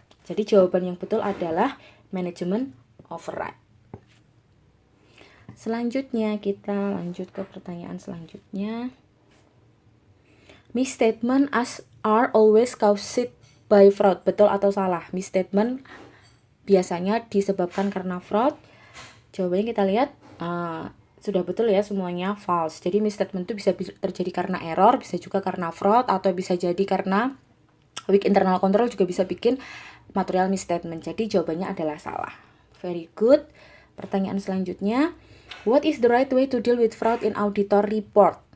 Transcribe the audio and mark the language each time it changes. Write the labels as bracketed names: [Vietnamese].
[Indonesian] Jadi jawaban yang betul adalah management override. Selanjutnya kita lanjut ke pertanyaan selanjutnya. [English] Misstatement are always caused by fraud. [Indonesian] Betul atau salah? Misstatement biasanya disebabkan karena fraud. Jawabannya kita lihat sudah betul ya semuanya false. Jadi misstatement itu bisa terjadi karena error, bisa juga karena fraud, atau bisa jadi karena weak internal control juga bisa bikin material misstatement. Jadi jawabannya adalah salah. [English] Very good. [Indonesian] Pertanyaan selanjutnya, [English] what is the right way to deal with fraud in auditor report?